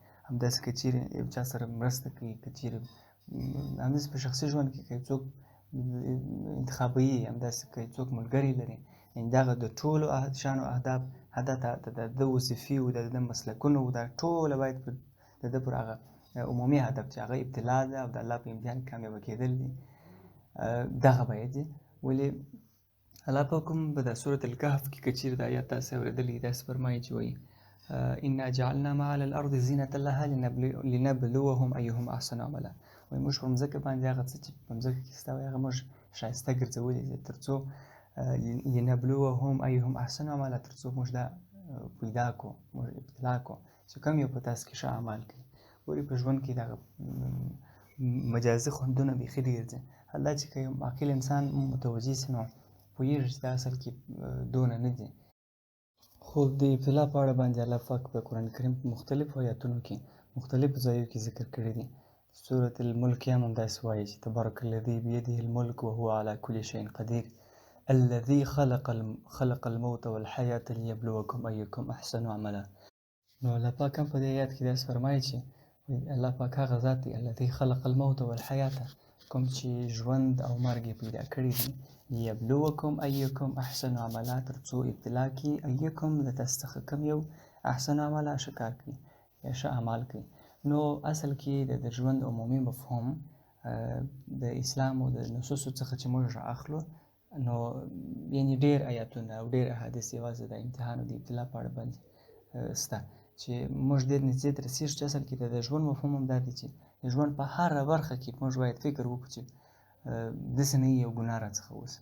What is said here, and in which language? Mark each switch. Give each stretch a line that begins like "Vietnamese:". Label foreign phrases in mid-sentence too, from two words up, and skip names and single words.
Pashto: همداسې که چیرې یو چا سره مرسته کوي، که چیرې همداسې په شخصي ژوند کې که څوک انتخابوي، همداسې که څوک ملګري لري، یعنې دغه د ټولو شانو اهداف د وظیفې او د مسلکونو دا ټوله باید د ده پر هغه عمومي هدف چې هغه ابتلا ده او د الله په امتحان کې کامیابه کېدل دي دغه باید دي. ولې الله پاک هم په د سورة الکهف کې که چیرې د آیات تاسې اورېدلي داسې فرمایي چې وایي
Arabic: انا جعلنا ما على الارض زینة لها لنبلوهم ایهم احسن عملا.
Pashto: وایي موږ په مځکه باندې هغه څه چې په مځکه کې شته وایي هغه موږ ښایسته ګرځولي دي تر څو
Arabic: لنبلوهم ایهم احسن عملا،
Pashto: تر څو موږ دا پیدا کړو، موږ ابتلا کړو چې کوم یو په تاسو کې ښه اعمال کوي. ګورې په ژوند کې دغه مجازي خوندونه بیخي ډېر دي. الله چې که یو عاقل انسان متوجه سي نو پوهېږي چې دا اصل کې دونه نه دي. خو د ابتلا په اړه باندې الله پاک په قرآن کریم په مختلفو آیاتونو کې مختلفو ځایو کې ذکر کړی دي. سورة الملک هم همداسې وایي چې
Arabic: تبارک الذي بيده الملك وهو على كل شيء قدير الذي خلق الموت والحیاة ليبلوکم ایکم احسن عملا.
Pashto: نو الله پاک هم په دې آیات کې داسې فرمایي چې الله پاک هغه ذات دی
Arabic: الذي خلق الموت والحیاة،
Pashto: کوم چې ژوند او مرګ یې پیدا کړي دي،
Arabic: لیبلوکم ایکم احسن عملا،
Pashto: تر څو ابتلا کړي ایکم د تاسو څخه کوم یو
Arabic: احسن عملا
Pashto: ښه کار کوي یا ښه اعمال کوي. نو اصل کې د ژوند عمومي مفهوم د اسلام او د نصوصو څخه چې موږ اخلو نو یعنې ډېر آیاتونه او ډېر احادیث یوازې د امتحان او د ابتلا په اړه باندې شته چې موږ ډېر نږدې ته رسېږو چې اصل کې د ژوند مفهوم هم دا دی چې د ژوند په هره برخه کې موږ باید فکر وکړو چې داسې نه یو ګناه راڅخه وسي.